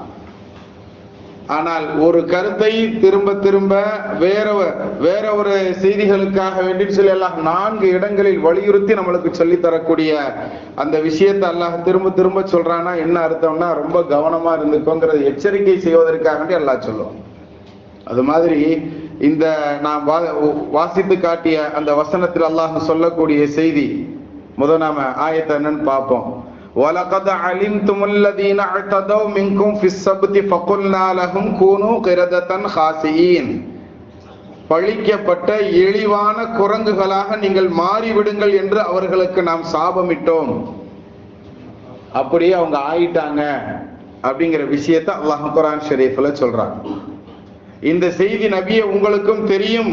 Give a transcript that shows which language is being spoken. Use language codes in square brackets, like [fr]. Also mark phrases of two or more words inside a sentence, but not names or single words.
[ta] ஆனால் ஒரு கருத்தை திரும்ப திரும்ப வேற ஒரு செய்திகளுக்காக வேண்டி சொல்லி அல்லாஹ் 4 இடங்களில் வலியுறுத்தி நம்மளுக்கு சொல்லி தரக்கூடிய அந்த விஷயத்தை அல்லாஹ் திரும்ப திரும்ப சொல்றான்னா என்ன அர்த்தம்னா, ரொம்ப கவனமா இருந்துக்கோங்கிறது எச்சரிக்கை செய்வதற்காக வேண்டி அல்லாஹ் சொல்லுவோம். அது மாதிரி இந்த நாம் வாசித்து காட்டிய அந்த வசனத்தில் அல்லாஹ் சொல்லக்கூடிய செய்தி, முதல் நாம ஆயத்தை என்னன்னு பார்ப்போம். [ar] وَلَقَدْ عَلِمْتُمُ الَّذِينَ اعْتَدَوْا مِنكُمْ فِي السَّبْتِ فَقُلْنَا لَهُمْ كُونُوا قِرَدَةً خَاسِئِينَ. [ta] பழிக்கப்பட்ட இழிவான குரங்குகளாக நீங்கள் மாறிவிடுங்கள் என்று அவர்களுக்கு நாம் சாபமிட்டோம். அப்படியே அவங்க ஆயிட்டாங்க அப்படிங்கிற விஷயத்தை அல்லாஹ் குர்ஆன் ஷரீஃப்ல சொல்றான். இந்த செய்தி நபியே உங்களுக்கும் தெரியும்.